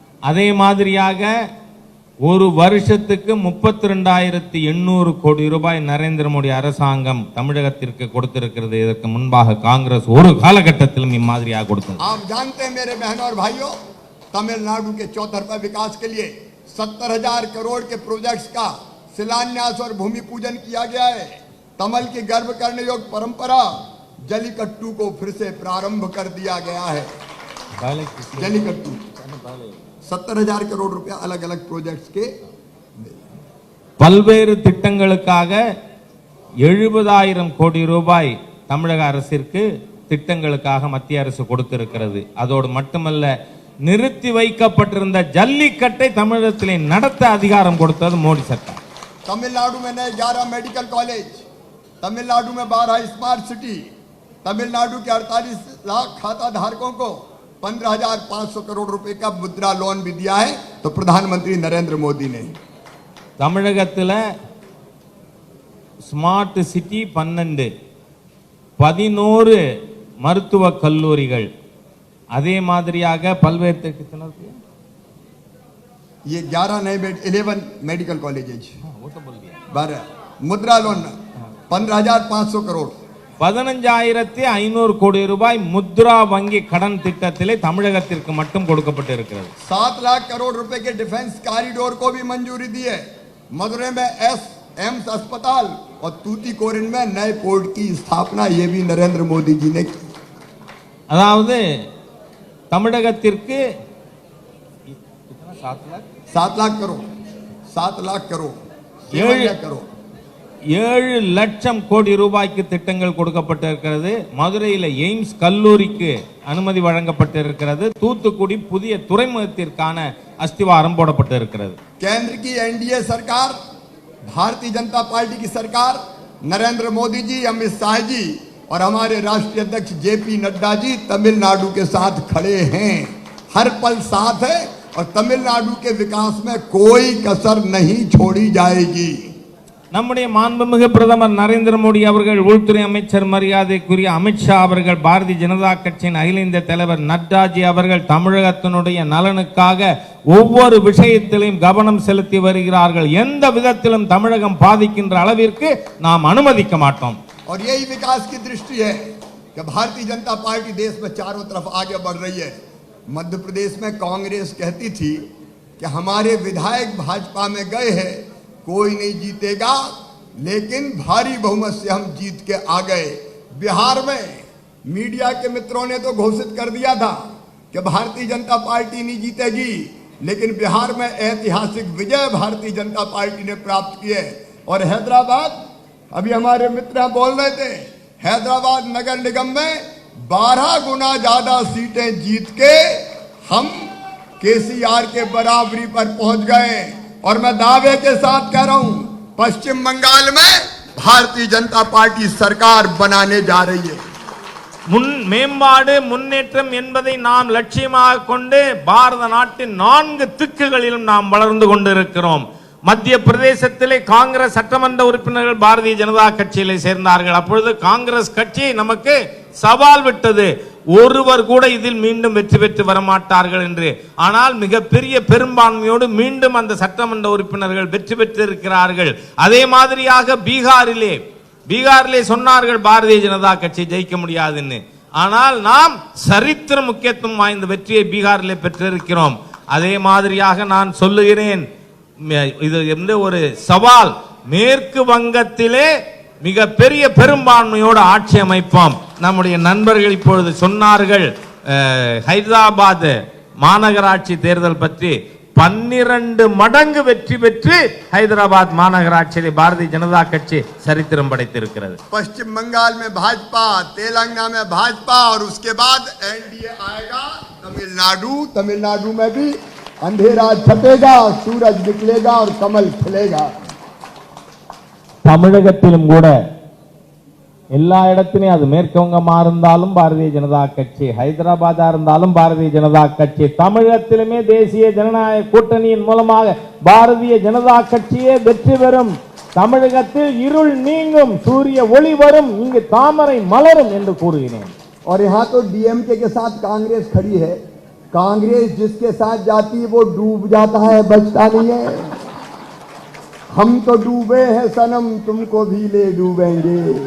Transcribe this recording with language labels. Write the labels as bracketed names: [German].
[Tamil] அதே மாதிரியாக ஒரு வருஷத்துக்கு 32,800 கோடி ரூபாய் நரேந்திர மோடி அரசாங்கம் தமிழகத்திற்கு கொடுத்திருக்கிறது. இதற்கு முன்பாக காங்கிரஸ் ஒரு காலகட்டத்திலும் இம்மாதிரியாக கொடுத்தது. [Hindi] आप जानते हैं मेरे बहनों और भाइयों, तमिलनाडु के चौतरफा विकास के लिए 70,000 करोड़ के प्रोजेक्ट्स का शिलान्यास और भूमि पूजन किया गया है। तमिल की गर्व करने योग्य परंपरा जलीकट्टू को फिर से प्रारंभ कर दिया गया है। जलीकट्टू 70,000 करोड़ रुपया अलग अलग प्रोजेक्ट्स के [Tamil] பல்வேறு திட்டங்களுக்காக 70,000 கோடி ரூபாய் தமிழக அரசிற்கு திட்டங்களுக்காக மத்திய அரசு கொடுத்திருக்கிறது. அதோடு மட்டுமல்ல, நிறுத்தி வைக்கப்பட்டிருந்த ஜல்லிக்கட்டை தமிழகத்திலே நடத்த அதிகாரம் கொடுத்தது மோடி सरकार। [Hindi] तमिलनाडु में नए 11 मेडिकल कॉलेज, तमिलनाडु में 12 स्मार्ट सिटी, तमिलनाडु के 48 लाख खाता धारकों को 15,500 करोड़ रुपए का मुद्रा लोन भी दिया है। तो प्रधानमंत्री नरेंद्र मोदी ने [Tamil] தமிழகத்தில் ஸ்மார்ட் சிட்டி 11 மருத்துவ கல்லூரிகள், அதே மாதிரியாக பல்வேறு [Hindi] ये 11 मेडिकल कॉलेजेज, 12 मुद्रा लोन 15,500 करोड़, [Tamil] 15,500 கோடி ரூபாய் முத்ரா வங்கி கடன் திட்டத்திலே தமிழகத்திற்கு மட்டும் கொடுக்கப்பட்டிருக்கிறது. [Hindi] 7 लाख करोड़ रुपए के डिफेंस कॉरिडोर को भी मंजूरी दी है। मदुरै में एम्स अस्पताल और तूतीकोरिन में नए पोर्ट की स्थापना ये भी नरेंद्र मोदी जी ने की। [Tamil] அதாவது தமிழகத்திற்கு [Hindi] 7 लाख करोड़ 7 लाख करोड़ [Tamil] 7 லட்சம் கோடி ரூபாய்க்கு திட்டங்கள் கொடுக்கப்பட்டிருக்கிறது. மதுரையில் எய்ம்ஸ் கல்லூரிக்கு அனுமதி வழங்கப்பட்டிருக்கிறது. தூத்துக்குடி புதிய துறைமுகத்திற்கான அஸ்திவாரம் போடப்பட்டிருக்கிறது. [Hindi] केंद्र की एनडीए सरकार, भारतीय जनता पार्टी की सरकार, नरेंद्र मोदी जी, अमित शाह जी और हमारे राष्ट्रीय अध्यक्ष जेपी नड्डा जी तमिलनाडु के साथ खड़े हैं, हर पल साथ है और तमिलनाडु के विकास में कोई कसर नहीं छोड़ी जाएगी। [Tamil] நம்முடைய மாண்புமிகு பிரதமர் நரேந்திர மோடி அவர்கள், உள்துறை அமைச்சர் மரியாதைக்குரிய அமித்ஷா அவர்கள், பாரதிய ஜனதா கட்சியின் அகில இந்திய தலைவர் நட்டாஜி அவர்கள் தமிழகத்தினுடைய நலனுக்காக ஒவ்வொரு விஷயத்திலும் கவனம் செலுத்தி வருகிறார்கள். எந்த விதத்திலும் தமிழகம் பாதிக்கின்ற அளவிற்கு நாம் அனுமதிக்க மாட்டோம். [Hindi] और यही विकास की दृष्टि है कि भारतीय जनता पार्टी देश में चारों तरफ आगे बढ़ रही है। मध्य प्रदेश में कांग्रेस कहती थी कि हमारे विधायक भाजपा में गए हैं, कोई नहीं जीतेगा, लेकिन भारी बहुमत से हम जीत के आ गए। बिहार में मीडिया के मित्रों ने तो घोषित कर दिया था कि भारतीय जनता पार्टी नहीं जीतेगी, लेकिन बिहार में ऐतिहासिक विजय भारतीय जनता पार्टी ने प्राप्त की है। और हैदराबाद, अभी हमारे मित्र बोल रहे थे, हैदराबाद नगर निगम में 12 गुना ज्यादा सीटें जीत के हम केसीआर के बराबरी पर पहुंच गए। और मैं दावे के साथ कह रहा हूं, पश्चिम बंगाल में भारतीय जनता पार्टी सरकार बनाने जा रही है। [Tamil] மேம்பாடு முன்னேற்றம் என்பதை நாம் லட்சியமாக கொண்டு பாரத நாட்டின் 4 திக்குகளிலும் நாம் வளர்ந்து கொண்டிருக்கிறோம். மத்திய பிரதேசத்திலே காங்கிரஸ் சட்டமன்ற உறுப்பினர்கள் பாரதிய ஜனதா கட்சியிலே சேர்ந்தார்கள். அப்பொழுது காங்கிரஸ் கட்சி நமக்கு சவால் விட்டது, ஒருவர் கூட இதில் மீண்டும் வெற்றி பெற்று வரமாட்டார்கள் என்று. ஆனால் மிகப்பெரிய பெரும்பான்மையோடு மீண்டும் அந்த சட்டமன்ற உறுப்பினர்கள் வெற்றி பெற்றிருக்கிறார்கள். அதே மாதிரியாக பீகாரிலே சொன்னார்கள் பாரதிய ஜனதா கட்சி ஜெயிக்க முடியாதுன்னு. ஆனால் நாம் சரித்திர முக்கியத்துவம் வாய்ந்த வெற்றியை பீகாரிலே பெற்றிருக்கிறோம். அதே மாதிரியாக நான் சொல்லுகிறேன், இது என்ற ஒரு சவால், மேற்கு வங்கத்திலே மிக பெரிய பெரும்பான்மையோடு ஆட்சி அமைப்போம். நம்முடைய நண்பர்கள் இப்பொழுது சொன்னார்கள் ஹைதராபாத் மாநகராட்சி தேர்தல் பற்றி. 12 மடங்கு வெற்றி பெற்று ஹைதராபாத் மாநகராட்சியிலே பாரதிய ஜனதா கட்சி சரித்திரம் படைத்திருக்கிறது. [Hindi] पश्चिम बंगाल में भाजपा, तेलंगाना में भाजपा और उसके बाद एनडीए आएगा. तमिलनाडु में भी अंधेरा छपेगा, सूरज निकलेगा और कमल खिलेगा. [Tamil] தமிழகத்திலும் கூட எல்லா இடத்திலும், அது மேற்கு வங்கமா இருந்தாலும் பாரதிய ஜனதா கட்சி, ஹைதராபாத்தா இருந்தாலும் பாரதிய ஜனதா கட்சி, தமிழகத்திலுமே தேசிய ஜனநாயக கூட்டணியின் மூலமாக பாரதிய ஜனதா கட்சியே வெற்றி பெறும். தமிழகத்தில் இருள் நீங்கும், சூரிய ஒளி வரும், இங்கு தாமரை மலரும் என்று கூறுகிறேன். [Hindi] और यहाँ तो डीएमके के साथ कांग्रेस खड़ी है. कांग्रेस जिसके साथ जाती है वो डूब जाता है, बचता नहीं है. हम तो डूबे हैं सनम, तुमको भी ले डूबेंगे.